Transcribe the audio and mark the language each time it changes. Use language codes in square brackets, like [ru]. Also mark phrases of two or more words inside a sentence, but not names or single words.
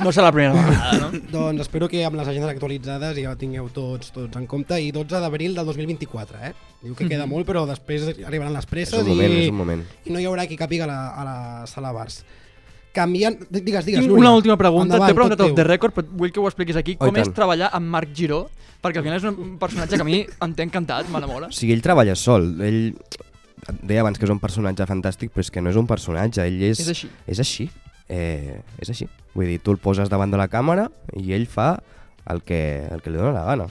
[ca] No serà la primera vegada, no? Doncs espero que amb les agendes actualitzades ja ho tingueu tots en compte, i 12 d'abril del 2024, eh? Diu que queda molt, però després arribaran les presses és un moment. I no hi haurà qui càpiga a la sala Bars. Canviant... Digues, Tinc una última pregunta. T'he preguntat [en] off the record, [ca] però vull que ho expliquis aquí. Com és treballar amb Marc Giró? Perquè al final és un personatge que a mi em té encantat, m'enamora. O sigui, ell treballa sol. Ell deia abans que és un personatge fantàstic, però és que no és un personatge, ell és... És així. És així. És així. Vull dir, tu el poses davant de la càmera i ell fa el que li dona la gana.